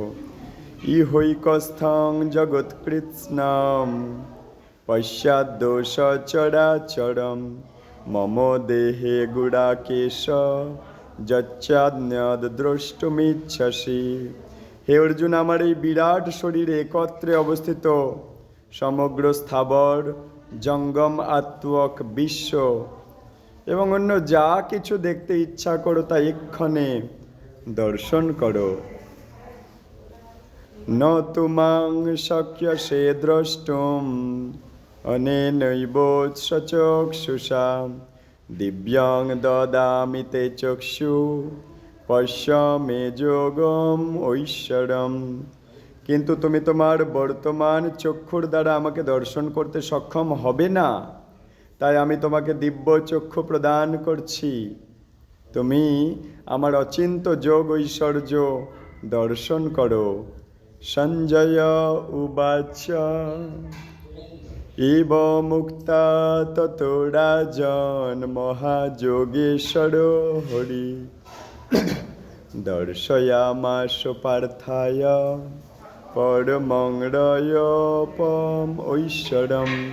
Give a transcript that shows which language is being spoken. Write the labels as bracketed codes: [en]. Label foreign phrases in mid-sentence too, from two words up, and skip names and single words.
[sa] ইহৈকস্থং জগৎকৃৎস্নাম পশ্চাদ্দোষ চরাচরম মম দেহে গুড়াকেশ যচ্ছান্যদ দ্রষ্টুমিচ্ছসি। [bn] হে অর্জুন, আমার এই বিরাট শরীরে একত্রে অবস্থিত সমগ্র স্থাবর জঙ্গম আত্মক বিশ্ব এবং অন্য যা কিছু দেখতে ইচ্ছা করো তা এক্ষণে দর্শন করো। [sa] ন তুমাং শক্যসে দ্রষ্টুম অনেনৈব সচক্ষুষা দিব্যাং দদামি তে চক্ষু পশ্য মে যোগম ঐশ্বরম। [bn] কিন্তু তুমি তোমার বর্তমান চক্ষুর দ্বারা আমাকে দর্শন করতে সক্ষম হবে না, তাই আমি তোমাকে দিব্য চক্ষু প্রদান করছি। তুমি আমার অচিন্ত যোগ ঐশ্বর্য দর্শন করো। [sa] সঞ্জয় উবাচ ইব মুক্তা ততো রাজন মহাযোগেশ্বর হরি দর্শয়ামাস পার্থায় পরমং রয়পম ঐশ্বরম।